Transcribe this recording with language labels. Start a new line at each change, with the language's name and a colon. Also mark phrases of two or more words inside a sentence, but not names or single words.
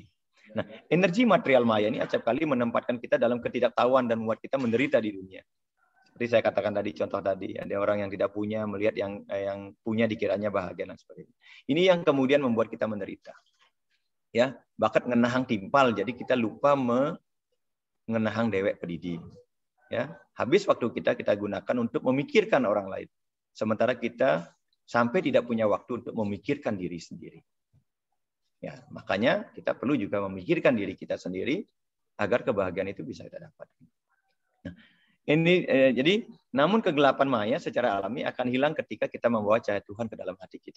Indonesian: Nah, energi material maya ini acap kali menempatkan kita dalam ketidaktahuan dan membuat kita menderita di dunia. Seperti saya katakan tadi, contoh tadi, ada orang yang tidak punya melihat yang punya dikiranya bahagia dan sebagainya. Ini yang kemudian membuat kita menderita.
Balinese: Ya, bakat ngenahang timpal,
Indonesian: jadi kita lupa
Balinese: mengenahang dewek pedidi.
Indonesian: Ya, habis waktu kita gunakan untuk memikirkan orang lain. Sementara kita sampai tidak punya waktu untuk memikirkan diri sendiri. Ya, makanya kita perlu juga memikirkan diri kita sendiri agar kebahagiaan itu bisa kita dapat. Nah, ini jadi namun kegelapan maya secara alami akan hilang ketika kita membawa cahaya Tuhan ke dalam hati kita.